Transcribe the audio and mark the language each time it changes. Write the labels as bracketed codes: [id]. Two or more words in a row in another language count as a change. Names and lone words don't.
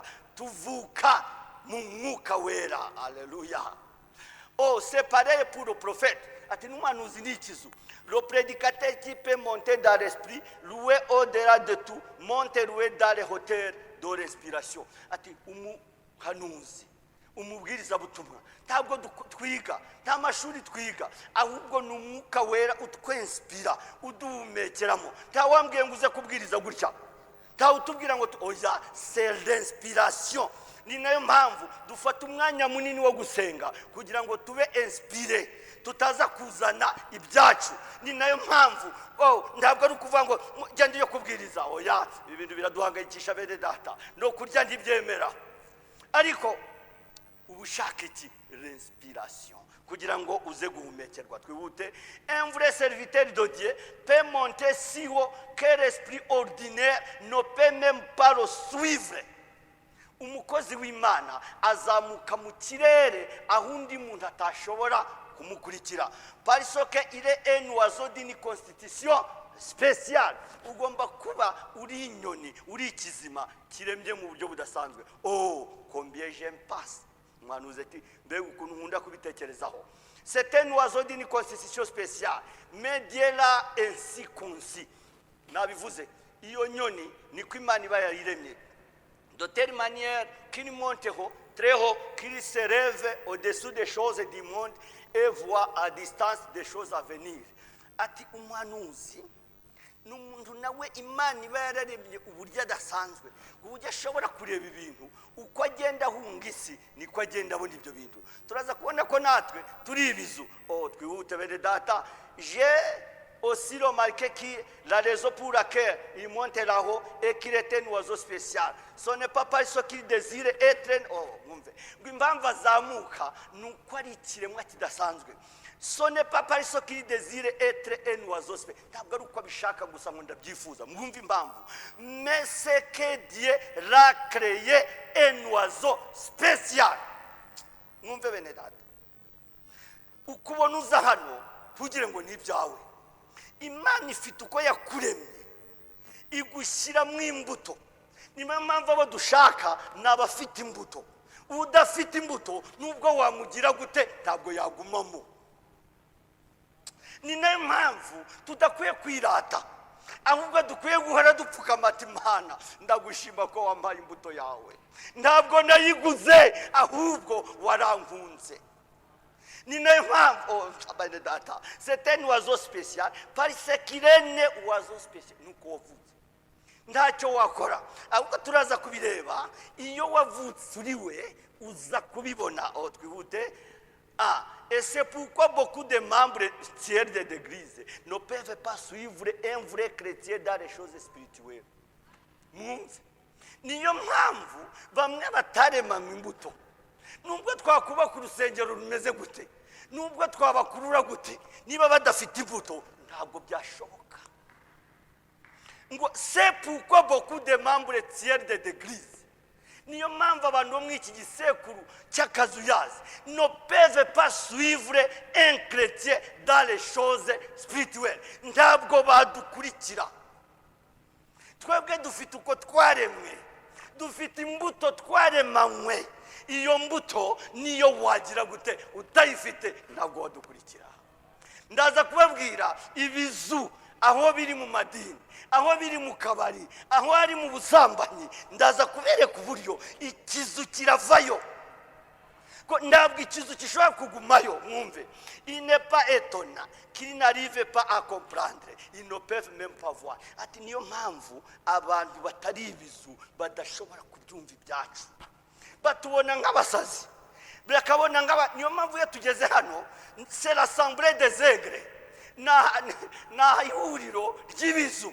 [rw] Tuvuka mu mwuka wera. [fr] Alléluia. C'est pareil pour le prophète. [rw] Ati n'umuhanuzi ni ikizu. [fr] Le prédicateur qui peut monter dans l'esprit, louer au-delà de tout, monter louer dans les hauteurs de respiration. [rw] Ati umuhanuzi, umubwiriza butumwa ntabwo twiga, nta mashuri twiga, ahubwo n'umwuka wera utwenspira, uduhumekeramo. Nta wambwiye ngo uze kubwiriza gutya, nta utubwira ngo oya, [fr] c'est l'inspiration. [rw] ni nayo mpamvu dufata umwanya munini wo gusenga kugira ngo tube inspire, tutaza kuzana ibyacu. Ni nayo mpamvu ntabwo ari ukuvuga ngo genda yo kubwiriza, oya, ibintu biraduhangayikisha bene data, no kurya ntibyemera, ariko ubushake iki? Respiration, kugira ngo uze guhumekerwa. Twihute. [fr] Un vrai serviteur de Dieu peut monter si haut que l'esprit ordinaire ne peut même pas le suivre. [rw] Umukozi w'Imana azamuka mu kirere aho undi muntu atashobora kumukurikira, [fr] parce que il est un oiseau d'une constitution spéciale. [rw] Ugomba kuba uri inyoni, uri ikizima kiremye mu buryo budasanzwe. [fr] Combien j'aime passe [rw] mwanuze ati mbega ukuntu nkunda kubitekerezaho. [fr] C'est un oiseau d'une constitution spéciale, mais Dieu l'a ainsi conçu. [rw] Nabivuze, iyo nyoni niko Imana iba yariremye, [fr] de telle manière qu'il monte haut, très haut, qu'il se rêve au-dessous des choses du monde et voit à distance des choses à venir. [rw] Ati umwanuzi n'umuntu nawe Imana iba yararemye uburyo adasanzwe, uburyo ashobora kureba ibintu uko agenda ahunga isi niko agenda abona ibyo bintu. Turaza kubona ko natwe turi ibizu. Twihute bene data. [fr] J'ai aussi remarqué que la raison pour laquelle il monte là-haut et qu'il est un oiseau spécial, ce n'est pas parce qu'il désire être [rw] impamvu azamuka nuko ari ikiremwa kidasanzwe. [fr] Ce n'est pas parce qu'il désire être un oiseau spécial, [rw] ntabwo ari uko abishaka gusa ngo ndabyifuza. Mwumve impamvu. [fr] Mais c'est que Dieu l'a créé un oiseau spécial. [rw] Mwumve bene data, ukubona uza hano tugire ngo ni ibyawe. Imana ifite uko yakuremye igushyira mu imbuto. Niyo mpamvu abo dushaka n'abafite imbuto. Udafite imbuto nubwo wamugira gute ntabwo yagumamo. Ni nayo mpamvu tudakwiye kwirata, ahubwo dukwiye guhora dupfukama ati Mana ndagushima ko wambaye imbuto yawe, ntabwo nayiguze ahubwo warankunze. Ni nayo mpamvu bene data, [fr] c'est un oiseau spécial parce qu'il est né oiseau spécial. [rw] Nuko wavutse ntacyo wakora, ahubwo turaza kubireba. Iyo wavutse uri we uza kubibona. Twihute. [fr] Et c'est pourquoi beaucoup de membres tiers de l'église ne peuvent pas suivre un vrai chrétien dans les choses spirituelles. [rw] Mwumve, niyo mpamvu bamwe bataremanywe imbuto. Nubwo twakubaka urusengero rumeze gute, nubwo twabakurura gute, niba badafite imbuto ntabwo byashoboka. [fr] Ngo c'est pourquoi beaucoup de membres tiers de l'église, [rw] niyo mpamvu abantu bo mw'iki gisekuru cy'akazuyazi [fr] ne peuvent pas suivre un chrétien dans les choses spirituelles. [rw] Ntabwo badukurikira. Twebwe dufite uko twaremwe, dufite imbuto twaremanywe. Iyo mbuto niyo wagira gute utayifite ntabwo wadukurikira. Ndaza kubabwira ibizu aho biri mu madini, aho biri mu kabari, aho ari mu busambanyi. Ndaza kubereka uburyo ikizu kiravayo, ko ntabwo ikizu gishobora kugumayo. Mwumve, [fr] il n'est pas étonnant qu'il n'arrive pas à comprendre, ils ne peuvent même pas voir. [rw] Ati niyo mpamvu abantu batari ibizu badashobora kubyumva ibyacu, batubona nk'abasazi, bakabona niyo mpamvu iyo tugeze hano [fr] c'est l'assemblée des aigres, [rw] na ihuriro ry'ibizu.